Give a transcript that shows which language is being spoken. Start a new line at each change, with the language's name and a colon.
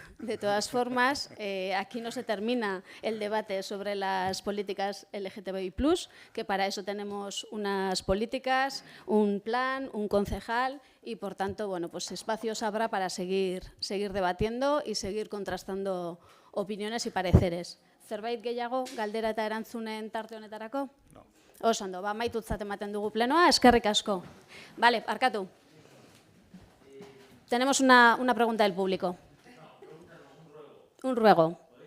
Spanish: de todas formas, aquí no se termina el debate sobre las políticas LGTBI+, que para eso tenemos unas políticas, un plan, un concejal y, por tanto, bueno, pues espacios habrá para seguir debatiendo y seguir contrastando opiniones y pareceres.
Basque: Zerbait gehiago, galdera eta erantzunen tarte honetarako?
Spanish: No.
Basque: Oso ondo, amaitutzat ematen dugu plenoa, eskerrik asko.
Spanish: Vale,
Basque: barkatu.
Spanish: Tenemos una pregunta del público. Un ruego.